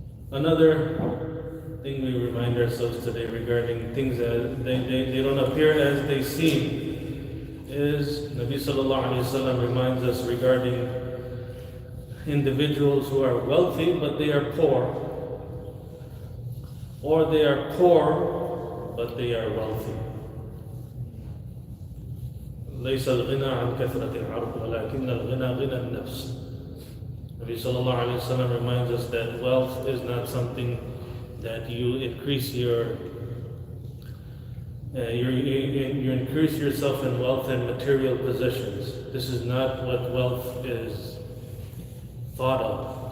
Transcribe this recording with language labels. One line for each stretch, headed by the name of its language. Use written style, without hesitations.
English: Another thing we remind ourselves today regarding things that they don't appear as they seem is Nabi sallallahu alayhi wa sallam reminds us regarding individuals who are wealthy but they are poor, or they are poor but they are wealthy.
Arabic: ليس الغنى عن كثرة العرض ولكن الغنى غنى النفس.
English: Nabi sallallahu alayhi wa sallam reminds us that wealth is not something that you increase you increase yourself in wealth and material possessions. This is not what wealth is thought of.